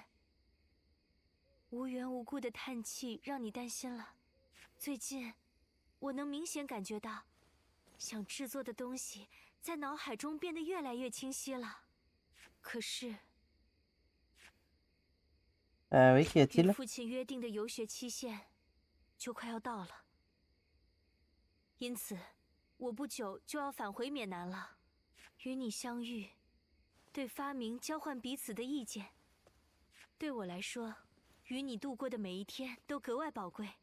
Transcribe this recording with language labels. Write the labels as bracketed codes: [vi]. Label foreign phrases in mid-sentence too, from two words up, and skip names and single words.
[zh] 无缘无故的叹气让你担心了。最近，我能明显感觉到，想制作的东西在脑海中变得越来越清晰了。可是， [fr] Oui, qu'y [zh] 与 [fr] a-t-il? [zh] 父亲约定的游学期限就快要到了，因此我不久就要返回缅南了。与你相遇，对发明交换彼此的意见，对我来说，与你度过的每一天都格外宝贵。